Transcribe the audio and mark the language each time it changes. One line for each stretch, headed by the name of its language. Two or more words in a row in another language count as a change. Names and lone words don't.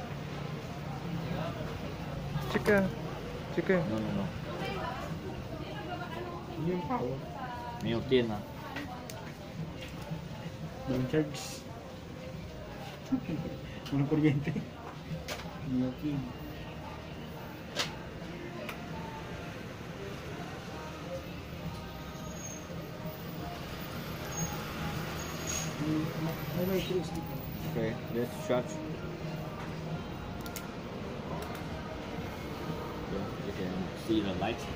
Filipino: Sige. No. Hindi yung power.
Chinese: 没有电啊。
Filipino: Yung charge. Walang kuryente. Hindi okay. May batteries dito.
English: Okay, let's charge. Yeah, you can see the light.